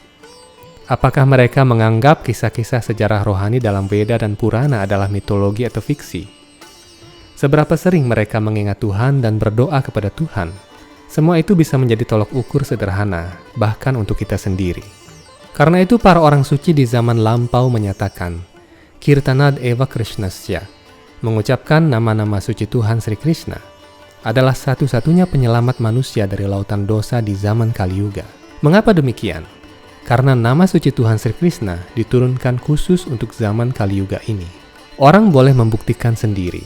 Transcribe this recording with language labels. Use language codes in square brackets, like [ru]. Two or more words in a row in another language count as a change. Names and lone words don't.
[id] Apakah mereka menganggap kisah-kisah sejarah rohani dalam Weda dan Purana adalah mitologi atau fiksi? Seberapa sering mereka mengingat Tuhan dan berdoa kepada Tuhan? Semua itu bisa menjadi tolok ukur sederhana, bahkan untuk kita sendiri. Karena itu para orang suci di zaman lampau menyatakan, [sa] कीर्तनाद् एव कृष्णस्य, [id] mengucapkan nama-nama suci Tuhan Sri Krishna, adalah satu-satunya penyelamat manusia dari lautan dosa di zaman Kali Yuga. Mengapa demikian? Karena nama suci Tuhan Sri Krishna diturunkan khusus untuk zaman Kali Yuga ini. Orang boleh membuktikan sendiri.